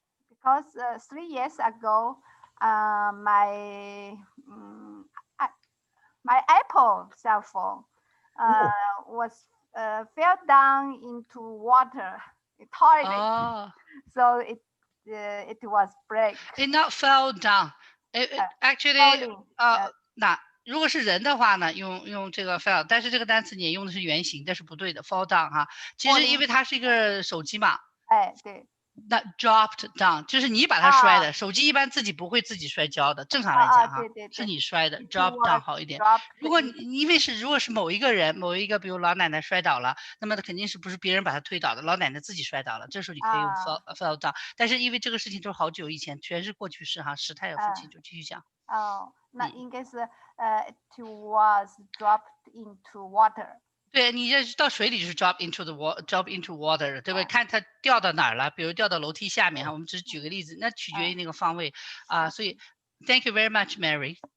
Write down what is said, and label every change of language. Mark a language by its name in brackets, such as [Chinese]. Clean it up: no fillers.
[English] Because 3 years ago, my Apple cell phone was fell down into water, toilet. So it was break. It not fell down. [Chinese] Actually, 那如果是人的话呢，用这个 fall， 但是这个单词你也用的是原形，这是不对的 ，fall down 哈。其实因为它是一个手机嘛，对。那 dropped down 就是你把它摔的，手机一般自己不会自己摔跤的，正常来讲哈，是你摔的 drop down 好一点。如果如果是某一个人，比如老奶奶摔倒了，那么肯定是不是别人把她推倒的，老奶奶自己摔倒了，这时候你可以用 fall down。但是因为这个事情都是好久以前，全是过去式哈，时态有父亲就继续讲。那应该是 [English] it was dropped into water。 [Chinese] 对，你这到水里就是 [English] drop into water， [Chinese] 对不对？看它掉到哪儿了，比如掉到楼梯下面哈，我们只是举个例子，那取决于那个方位所以 [English] thank you very much, Mary.